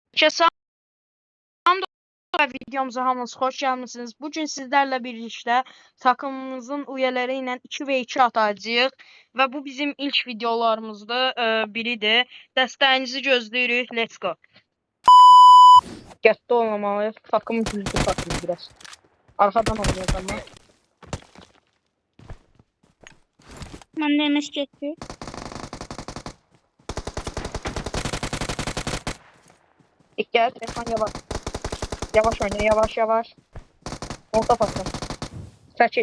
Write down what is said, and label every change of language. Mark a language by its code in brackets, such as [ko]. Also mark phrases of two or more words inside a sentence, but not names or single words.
[az] Salam videomuza hamınız xoş gəlmisiniz. Bugün sizlərlə birlikdə takımımızın üyeləri ilə 2v2 atacağıq və bu bizim ilk videolarımızda biridir. Dəstəyinizi gözləyirik. [en] Let's go. [az] Qəttə olmamalıyıq. Takım güclü takım biraz. Arxadan oynayacağız ama. Mən də MS getdi. Gel, telefon yavaş. Yavaş oyna, yavaş yavaş. Orta pasın. Çəkil.